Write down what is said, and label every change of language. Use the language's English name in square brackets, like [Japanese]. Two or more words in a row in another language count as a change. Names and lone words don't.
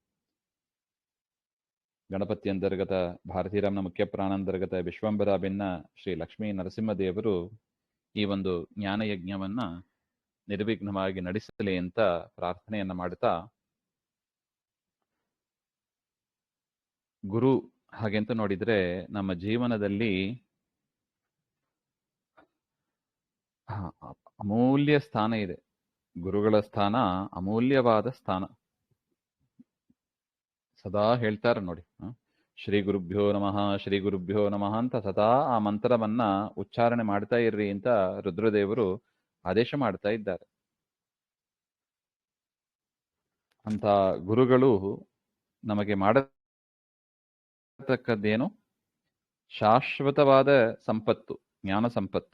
[Kannada] ಗಣಪತಿ ಅಂತರ್ಗತ ಭಾರತೀರಾಮ್ನ ಮುಖ್ಯ ಪ್ರಾಣಾಂತರ್ಗತ ವಿಶ್ವಂಬರ ಭಿನ್ನ ಶ್ರೀ ಲಕ್ಷ್ಮೀ ನರಸಿಂಹದೇವರು ಈ ಒಂದು ಜ್ಞಾನಯಜ್ಞವನ್ನ ನಿರ್ವಿಘ್ನವಾಗಿ ನಡೆಸಲಿ ಅಂತ ಪ್ರಾರ್ಥನೆಯನ್ನ ಮಾಡ್ತಾ, ಗುರು ಹಾಗೆಂತ ನೋಡಿದ್ರೆ ನಮ್ಮ ಜೀವನದಲ್ಲಿ ಅಮೂಲ್ಯ ಸ್ಥಾನ ಇದೆ. ಗುರುಗಳ ಸ್ಥಾನ ಅಮೂಲ್ಯವಾದ ಸ್ಥಾನ. ಸದಾ ಹೇಳ್ತಾರೆ ನೋಡಿ, [Sanskrit] ಶ್ರೀ ಗುರುಭ್ಯೋ ನಮಃ ಶ್ರೀ ಗುರುಭ್ಯೋ ನಮಃ [Kannada] ಅಂತ ಸದಾ ಆ ಮಂತ್ರವನ್ನ ಉಚ್ಚಾರಣೆ ಮಾಡ್ತಾ ಇರ್ರಿ ಅಂತ ರುದ್ರದೇವರು ಆದೇಶ ಮಾಡ್ತಾ ಇದ್ದಾರೆ. ಅಂತ ಗುರುಗಳು ನಮಗೆ ಮಾಡತಕ್ಕದ್ದೇನು? ಶಾಶ್ವತವಾದ ಸಂಪತ್ತು, ಜ್ಞಾನ ಸಂಪತ್ತು.